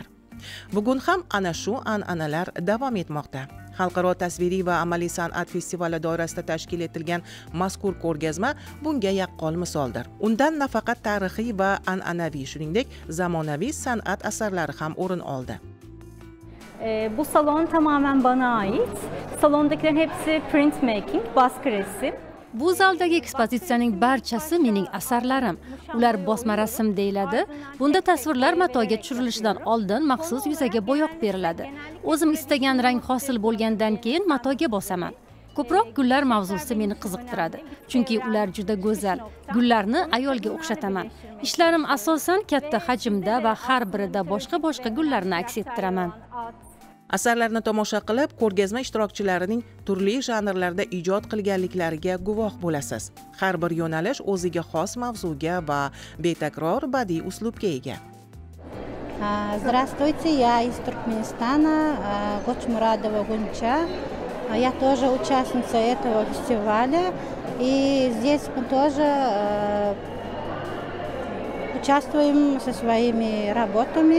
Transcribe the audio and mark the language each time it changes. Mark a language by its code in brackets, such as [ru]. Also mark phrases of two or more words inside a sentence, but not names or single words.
[uz] Bugun ham ana shu an'analar davom etmoqda. Xalqaro tasviriy va amaliy san'at festivali doirasida tashkil etilgan mazkur ko'rgazma bunga yaqqol misoldir. Undan nafaqat tarixiy va an'anaviy, shuningdek, zamonaviy san'at asarlari ham o'rin oldi. [tr] Bu salon tamamen bana ait. Salondakilerin hepsi printmaking, baskı resim. [uz] Bu zaldagi ekspozitsiyaning barchasi mening asarlarim. Ular bosma rasm deyiladi. Bunda tasvirlar matoga tushirilishidan oldin maxsus yuzaga bo'yoq beriladi. O'zim istagan rang hosil bo'lgandan keyin matoga bosaman. Ko'proq gullar mavzusi meni qiziqtiradi, chunki ular juda go'zal. Gullarni ayolga o'xshataman. Ishlarim asosan katta hajmda va har birida boshqa gullarni aks ettiraman. Asarlarni tomosha qilib, ko'rgazma ishtirokchilarining turli janrlarda ijod qilganliklariga guvoh bo'lasiz. Har bir yo'nalish o'ziga xos mavzuga va betakror badiiy uslubga ega. [ru] Здравствуйте, я из Туркменистана, Гочмурадова Гунча. Я тоже участница этого фестиваля, и здесь мы тоже участвуем со своими работами.